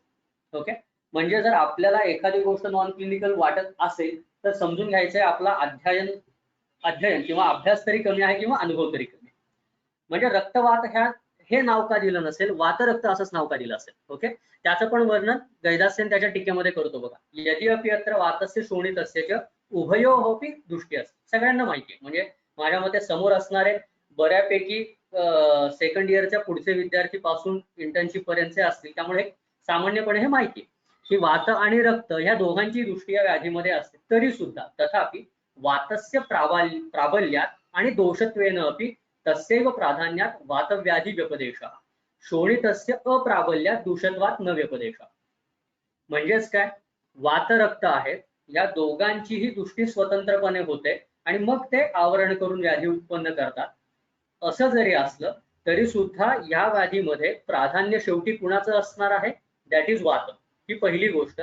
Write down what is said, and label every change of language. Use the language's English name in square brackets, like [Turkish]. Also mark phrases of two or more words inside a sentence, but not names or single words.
[Marathi] ओके, म्हणजे जर आपल्याला एखादी गोष्ट [English] non clinical [Marathi] वाटत असेल तर समजून घ्यायचंय आपला अध्ययन किंवा अभ्यास तरी कमी आहे किंवा अनुभव तरी कमी. म्हणजे रक्तवात हे नाव का दिलं नसेल, वातरक्त असंच नाव का दिलं असेल. ओके, त्याचं पण वर्णन गैदासेन त्याच्या टीकेमध्ये करतो बघा. [Sanskrit] यदि अपि अत्र वातस्य शोणितस्य उभयोहोपी दृष्टी असते. [Marathi] सगळ्यांना माहिती आहे, म्हणजे माझ्या मते समोर असणारे बऱ्यापैकी [English] second yearच्या [Marathi] पुढचे विद्यार्थी पासून इंटर्नशिप पर्यंतचे असतील, त्यामुळे सामान्यपणे हे माहिती आहे की वात आणि रक्त ह्या दोघांची दृष्टी या व्याधीमध्ये असते. तरी सुद्धा [Sanskrit] तथापि वातस्य प्राबल्यात आणि दोषत्वेन अपि तस्यैव प्राधान्यात वातव्याधी व्यपदेशः शोणितस्य अप्राबल्यात दूषत्वात न व्यपदेशः. [Marathi] म्हणजेच काय, वातरक्त आहेत या दोघांचीही दृष्टी स्वतंत्रपणे होते आणि मग ते आवरण करून व्याधी उत्पन्न करतात. असं जरी असलं तरी सुद्धा या व्याधीमध्ये प्राधान्य शेवटी कुणाचं असणार आहे, [English] that is [Marathi] वात, ही पहिली गोष्ट.